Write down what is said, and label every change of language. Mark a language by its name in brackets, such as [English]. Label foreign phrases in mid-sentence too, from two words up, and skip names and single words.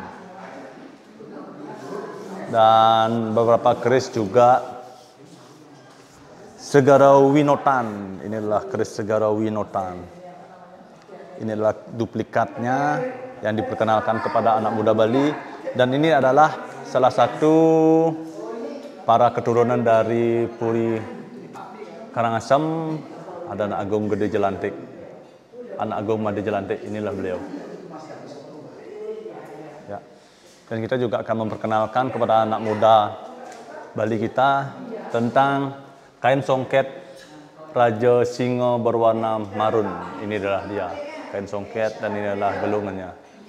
[Indonesian] Dan beberapa keris juga Segara Winotan. Ini adalah keris Segara Winotan. Ini adalah duplikatnya yang diperkenalkan kepada anak muda Bali. Dan ini adalah salah satu para keturunan dari Puri Karangasem. Ada Anak Agung Gede Jelantik. Anak Agung Made Jelantik, inilah beliau. Ya. Dan kita juga akan memperkenalkan kepada anak muda Bali kita tentang kain songket Raja Singa berwarna marun. Ini adalah dia, kain songket, dan ini adalah gelungannya.